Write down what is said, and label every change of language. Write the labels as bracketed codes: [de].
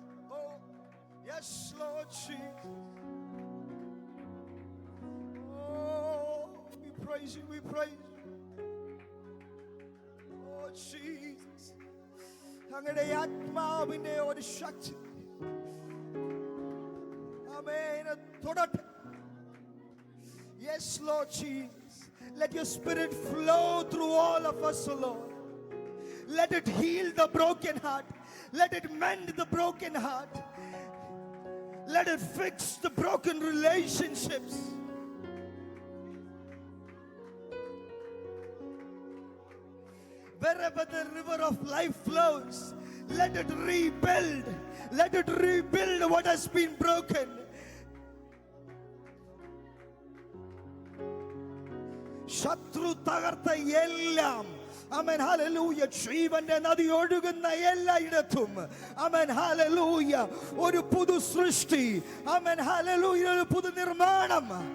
[en] Oh, yes, Lord Jesus. Oh, we praise you, we praise you. Oh, Jesus. [ml] അങ്ങയുടെ ആത്മാവിന്റെ ഒരു ശക്തി ആമേൻ തൊടട്ടെ. [en] Yes, Lord Jesus. Let your Spirit flow through all of us, O Lord. Let it heal the broken heart. Let it mend the broken heart. Let it fix the broken relationships. Wherever the river of life flows, let it rebuild. Let it rebuild what has been broken. [ml] ശത്രു തകർത്ത എല്ലാം amen hallelujah ജീവന്റെ നദി ഒഴുകുന്ന എല്ലായിടത്തും amen hallelujah ഒരു പുതു സൃഷ്ടി ആമേൻ ഹല്ലേലൂയ ഒരു പുതു നിർമ്മാണം.